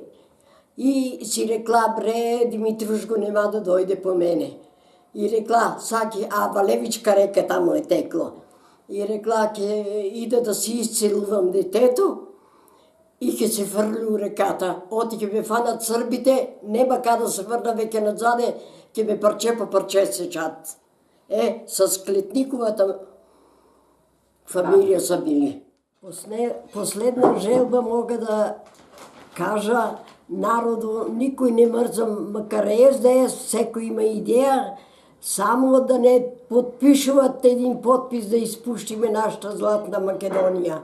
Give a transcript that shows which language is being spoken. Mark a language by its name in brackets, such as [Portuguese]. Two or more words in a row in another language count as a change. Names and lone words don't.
[Macedonian] И си рекла, бре, Димитрушко нема да дойде по мене. И рекла, саки, Валевичка река тамо е текло. И рекла, ке ида да си изцелувам детето и ке се фърли у реката. Оти ке ме фанат сърбите, нема ка да се върна веке надзаде, ке ме парче по парче сечат. [Bulgarian] С Клетниковата фамилия са били. Последна желба мога да кажа, народу никой не мързам, макар да е, всеко има идея, само да не подпишуват един подпис да изпущиме нашата златна Македония.